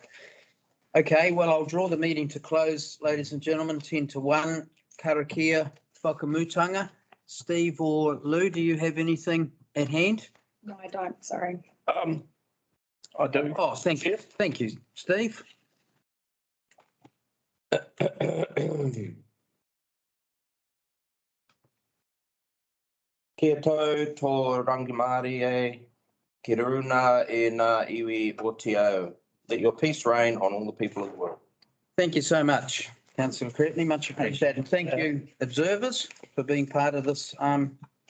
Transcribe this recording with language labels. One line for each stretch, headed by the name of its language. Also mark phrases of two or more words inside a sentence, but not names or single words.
English: Okay, well, I'll draw the meeting to close, ladies and gentlemen, 10-1.
Māori: Karakia whakamutanga.
English: Steve or Lou, do you have anything at hand? No, I don't, sorry. I do. Oh, thank you. Thank you, Steve.
Māori: Kia tau tō rangimari e, ki runa e ngā iwi o te ao.
English: Let your peace reign on all the people of the world. Thank you so much, councillor Cretney, much appreciated. Thank you, observers, for being part of this